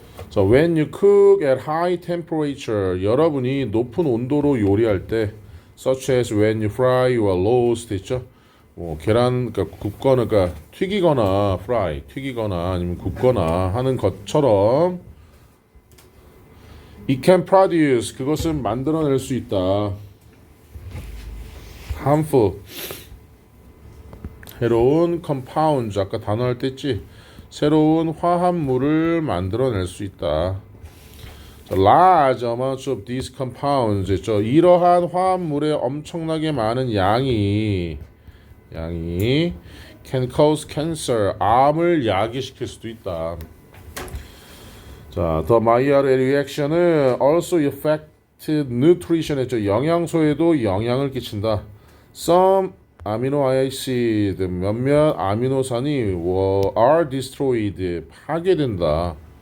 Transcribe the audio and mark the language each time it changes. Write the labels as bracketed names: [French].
[English] So when you cook at high temperature, [Korean] 여러분이 높은 온도로 요리할 때, [English] such as when you fry or roast [Korean] 있죠? 계란 그러니까 굽거나 그러니까 튀기거나 fry 튀기거나 아니면 굽거나 하는 것처럼 [English] it can produce [Korean] 그것은 만들어낼 수 있다. harmful 해로운 compounds 아까 단어 할 때 했지? 새로운 화합물을 만들어낼 수 있다. [English] Large amounts of these compounds [Korean] 이러한 화합물의 엄청나게 많은 양이 [English] can cause cancer [Korean] 암을 야기시킬 수도 있다. [English] 자, the Maillard reaction은 also affect nutrition [Korean] 영양소에도 영향을 끼친다. [English] Some amino acid [Korean] 몇몇 아미노산이 [English] are destroyed [Korean] 파괴된다.